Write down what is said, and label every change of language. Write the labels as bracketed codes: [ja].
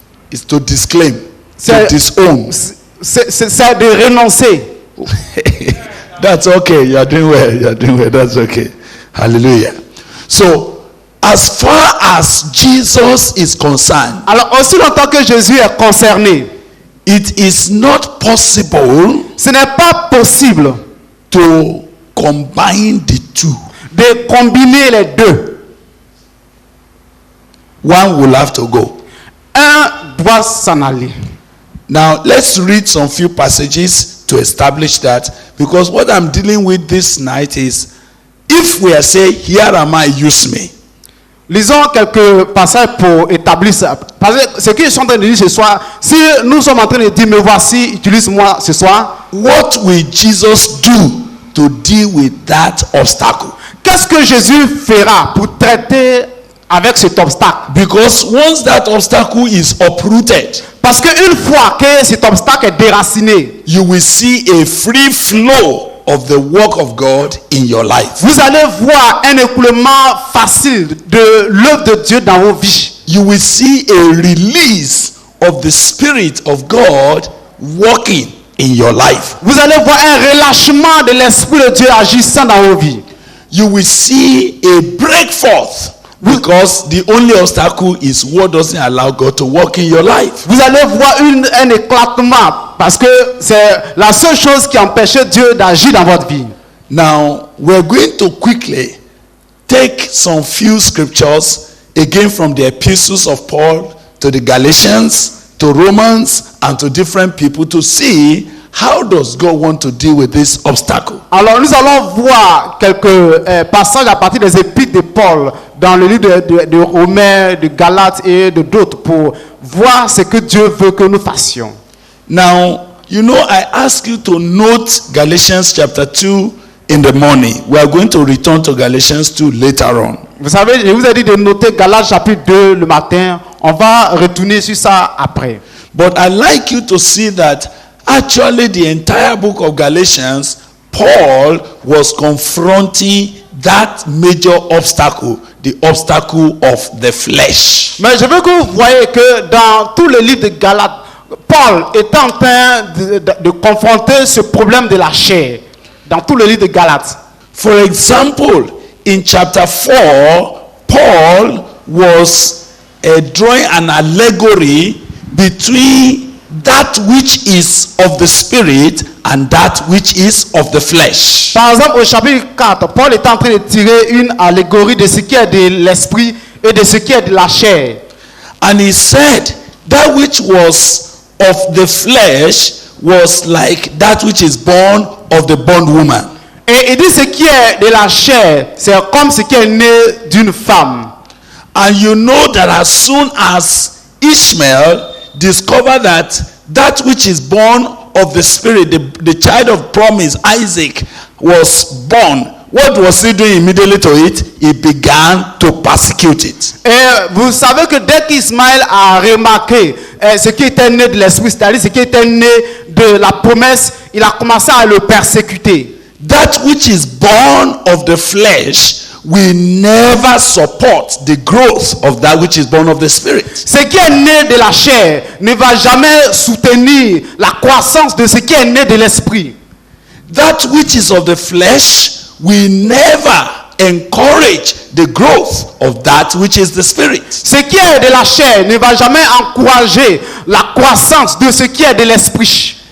[en] It's to disclaim, to disown. [fr] C'est de renoncer. [en] That's okay. You're doing well. That's okay. Hallelujah. So, as far as Jesus is concerned, [fr] Alors, aussi longtemps que Jésus est concerné, [en] it is not possible [fr] ce n'est pas possible [en] to combine the two. [fr] de combiner les deux. [en] One will have to go. [fr] Un doit s'en aller. [en] Now, let's read some few passages to establish that, because what I'm dealing with this night is, if we are saying, here am I, use me. [fr] Lisons quelques passages pour établir ça. Parce que ce que je suis en train de dire ce soir, si nous sommes en train de dire, me voici, utilise-moi ce soir, [en] What will Jesus do to deal with that obstacle? [fr] qu'est-ce que Jésus fera pour traiter avec cet obstacle? [en] Because once that obstacle is uprooted, [fr] Parce qu'une fois que cet obstacle est déraciné, [en] you will see a free flow of the work of God in your life. [fr] vous allez voir un écoulement facile de l'œuvre de Dieu dans vos vies. [en] You will see a release of the Spirit of God working in your life. [fr] Vous allez voir un relâchement de l'Esprit de Dieu agissant dans vos vies. [en] You will see a break forth, because the only obstacle is what doesn't allow God to work in your life. [fr] Vous allez voir un éclatement parce que c'est la seule chose qui empêchait Dieu d'agir dans votre vie. [en] Now, we're going to quickly take some few scriptures again from the epistles of Paul to the Galatians, to Romans, and to different people to see how does God want to deal with this obstacle. [fr] Alors nous allons voir quelques passages à partir des épîtres de Paul dans le livre de Romains, de Galates et de d'autres pour voir ce que Dieu veut que nous fassions. [en] Now, you know, I ask you to note Galatians chapter 2 in the morning. We are going to return to Galatians 2 later on. [fr] Vous savez, je vous ai dit de noter Galates chapitre 2 le matin. On va retourner sur ça après. [en] But I'd like you to see that actually the entire book of Galatians, Paul was confronting that major obstacle, the obstacle of the flesh. [fr] Mais je veux que vous voyez que dans tout le livre de Galates, Paul est en train de confronter ce problème de la chair. Dans tout le livre de Galates. [en] For example, in chapter 4, Paul was drawing an allegory between that which is of the spirit and that which is of the flesh. [fr] Par exemple, au chapitre 4, Paul est en train de tirer une allégorie de ce qui est de l'esprit et de ce qui est de la chair. [en] And he said that which was of the flesh was like that which is born of the bondwoman. [fr] Et il dit ce qui est de la chair, c'est comme ce qui est né d'une femme. [en] And you know that as soon as Ishmael discovered that which is born of the spirit, the child of promise, Isaac, was born, what was he doing immediately to it? He began to persecute it. [fr] Et vous savez que dès qu'Ismaël a remarqué ce qui était né de l'esprit, c'est-à-dire ce qui était né de la promesse, il a commencé à le persécuter. [en] That which is born of the flesh will never support the growth of that which is born of the spirit. [fr] Ce qui est né de la chair ne va jamais soutenir la croissance de ce qui est né de l'esprit. [en] That which is of the flesh will never encourage the growth of that which is the spirit. [fr] Ce qui est de la chair ne va jamais encourager la croissance de ce qui est de l'esprit.